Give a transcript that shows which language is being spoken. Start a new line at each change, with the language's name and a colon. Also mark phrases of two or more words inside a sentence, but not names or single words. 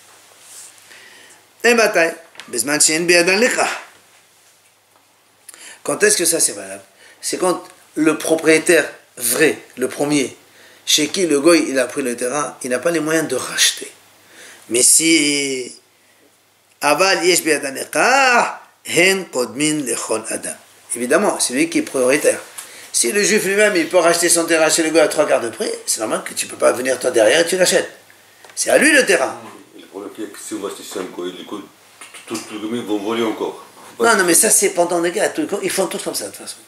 French: Et bataille. Quand est-ce que ça c'est valable? C'est quand le propriétaire vrai, le premier, chez qui le goy il a pris le terrain, il n'a pas les moyens de racheter. Mais si
Hebrew: אבל יש בידן ליקח, הן קודמין לכל אדם.
French: Évidemment, c'est lui qui est prioritaire. Si le juif lui-même, il peut racheter son terrain chez le gars à 3 quarts de prix, c'est normal que tu ne peux pas venir toi derrière et tu l'achètes. C'est à lui le terrain. Le problème, c'est que si on va acheter ça, tous les mecs vont voler encore. Non, mais ça, c'est pendant les gars. Ils font tout comme ça, de toute façon.